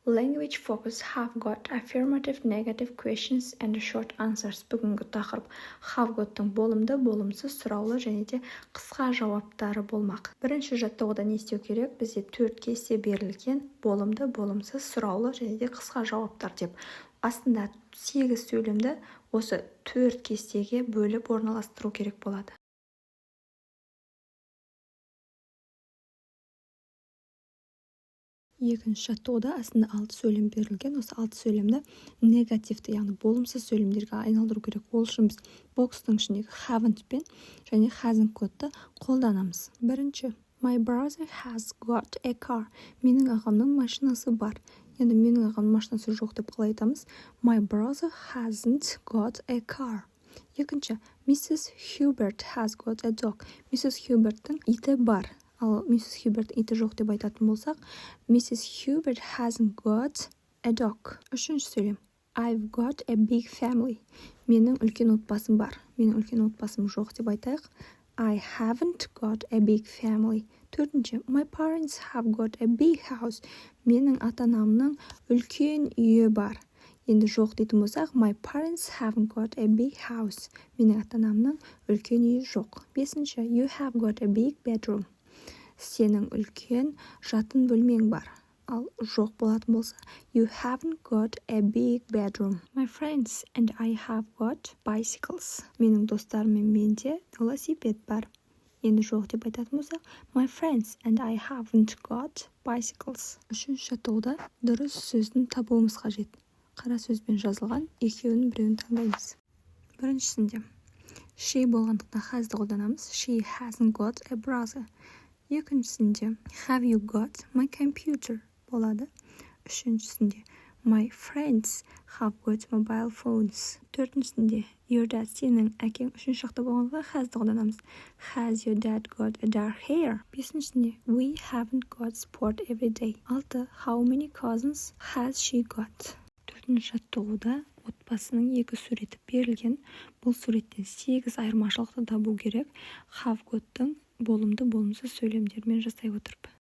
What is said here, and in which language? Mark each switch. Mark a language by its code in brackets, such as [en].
[en] Language focus have got affirmative negative questions and short answers. [kk] Бүгінгі тақырып have gottың болымды, болымсыз, сұраулы және де қысқа жауаптары болмақ. Бірінші жаттығуда не істеу керек? Бізде 4 кесте берілген болымды, болымсыз, сұраулы және де қысқа жауаптар деп. Астында 8 сөйлемді осы 4 кестеге бөліп орналастыру керек болады. Екінші жаттығуда астында 6 сөйлем берілген. Осы 6 сөйлемді негативті, яғни болымсыз сөйлемдерге айналдыру керек. Ол үшін біз бокстың ішіндегі haven't пен және hasn't кодты қолданамыз. Бірінші, [en] my brother has got a car. [kk] Менің ағамның машинасы бар. Енді менің ағамның машинасы жоқ деп қалай айтамыз? [en] My brother hasn't got a car. [kk] Екінші, [en] Mrs. Hubert has got a dog. Mrs. [kk] Hubert'тің иті бар. Ал Mrs. Hubert иті жоқ деп айтатын болсақ, Mrs. [en] Hubert hasn't got a dog. [kk] Үшінші сөйлем. [en] I've got a big family. [kk] Менің үлкен отбасым бар. Менің үлкен отбасым жоқ деп айтайық. [en] I haven't got a big family. [kk] Төртінші. [en] My parents have got a big house. [kk] Менің ата-анамның үлкен үйі бар. Енді жоқ дейтін болсақ, [en] my parents haven't got a big house. [kk] Менің ата-анамның үлкен үйі жоқ. Бесінші. [en] You have got a big bedroom. [kk] Сенің үлкен жатын бөлмең бар. Ал жоқ болатын болса, [en] you haven't got a big bedroom. My friends and I have got bicycles. [kk] Менің достарым мен менде велосипед бар. Енді жоқ деп айтатын болса, [en] my friends and I haven't got bicycles. [kk] Үшінші жаттығуда дұрыс сөздің табуымыз қажет. Қара сөзбен жазылған екеуінің біреуін таңдаймыз. Біріншісінде, she болғандықтан has'ды қолданамыз. [en] She hasn't got a brother. [kk] Екіншісінде, [en] have you got my computer [kk] болады. [en] Үшіншісінде, my friends have got mobile phones. [kk] Төртіншісінде, [en] your dad, [kk] сенің әкең. Үшінші жақта болғанға has'ды қолданамыз. [en] Has your dad got a dark hair? [kk] Бесіншісінде, [en] we haven't got sport every day. [kk] Алты, [en] how many cousins has she got? [kk] Төртінші жаттығуда отбасының 2 суреті берілген. Бұл суреттен 8 айырмашылықты табу керек. Have got'тың болымды, болымсыз сөйлемдермен жасай отырып.